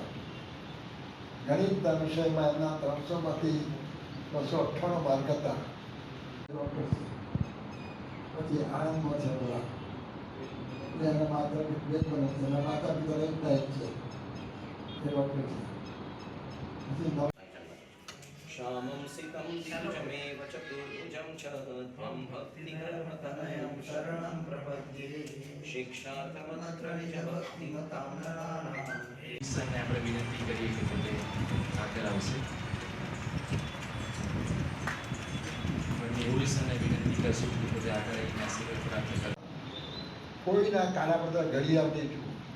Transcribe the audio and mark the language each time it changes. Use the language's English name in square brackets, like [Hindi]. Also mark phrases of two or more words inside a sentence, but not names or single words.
[Gujarati] ગણિતના વિષયમાં એમના 300માંથી 298 માર્ક હતા. પછી આણંદમાં છે બધા એના માત્ર બે બને છે. એના માતા પિતા એકતા એક છે. એ ડૉક્ટર છે. [Sanskrit] श्यामं सितं द्विजमेव चतुर्भुजं च त्वं भक्तिकरमतनयं शरणं प्रपद्ये शिक्षार्थमत्र निजभक्तिमतां नराणाम्. [Gujarati] સરને આપણે વિનંતી કરીએ કે પોતે આગળ આવશે. મેહુલ સરને વિનંતી કરશું કે પોતે આગળ આવીને આશીર્વાદ પ્રાપ્ત કરે. કોઈના કાળા પડતા ઘડી આવતી છું.